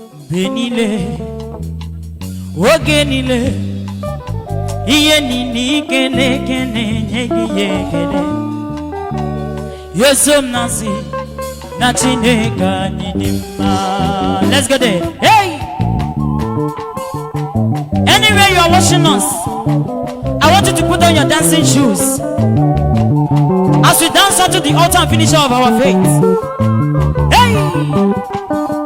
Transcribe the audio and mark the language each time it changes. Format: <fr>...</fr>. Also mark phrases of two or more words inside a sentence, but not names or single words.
<ig>Mgbe niile, oge niile, ihe niile i kere eke na-enye gị ihe ekele. Yesu m na-asị na Chineke anyị dị mma.</ig> <en>Let's go there. Hey! Anywhere you are watching us, I want you to put on your dancing shoes as we dance unto the author and finisher of our faith. Hey!</en>